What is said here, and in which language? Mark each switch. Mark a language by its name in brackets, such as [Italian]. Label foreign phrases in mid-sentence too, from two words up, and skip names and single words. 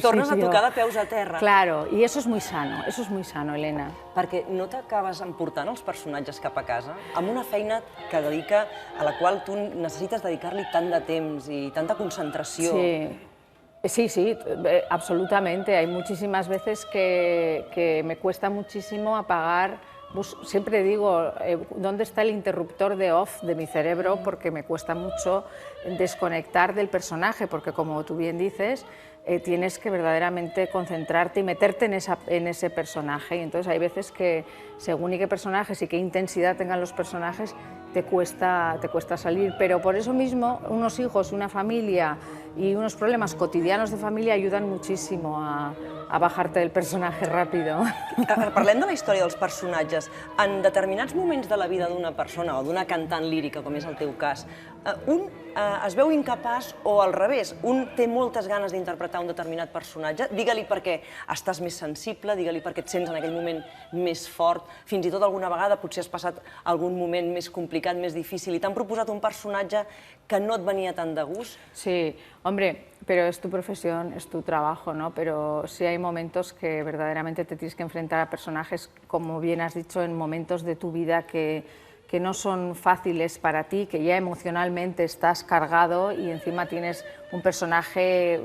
[Catalan] Tornes sitio. a tocar de peus a terra. [Spanish] Claro, y eso es muy sano, Elena. [Catalan] Perquè no t'acabes emportant els personatges cap a casa amb una feina que dedica, a la qual tu necessites dedicar-li tant de temps i tanta concentració. [Spanish] Sí, absolutamente. Hay muchísimas veces que me cuesta muchísimo apagar. Siempre digo, ¿dónde está el interruptor de off de mi cerebro? Porque me cuesta mucho desconectar del personaje, porque como tú bien dices, tienes que verdaderamente concentrarte y meterte en ese personaje. Y entonces hay veces que, según y qué personajes y qué intensidad tengan los personajes, te cuesta salir. Pero por eso mismo, unos hijos, una familia y unos problemas cotidianos de familia ayudan muchísimo a bajarte del personaje rápido. [Catalan] Parlem de la història dels personatges. En determinats moments de la vida d'una persona o d'una cantant lírica, com és el teu cas, un es veu incapaç o al revés, un té moltes ganes d'interpretar un determinat personatge, digue-li perquè estàs més sensible, digue-li perquè et sents en aquell moment més fort, fins i tot alguna vegada potser has passat algun moment més complicat, més difícil, i t'han proposat un personatge que no et venia tan de gust. [Spanish] Sí, hombre, pero es tu profesión, es tu trabajo, ¿no? Pero sí hay momentos que verdaderamente te tienes que enfrentar a personajes, como bien has dicho, en momentos de tu vida que no son fáciles para ti, que ya emocionalmente estás cargado y encima tienes un personaje.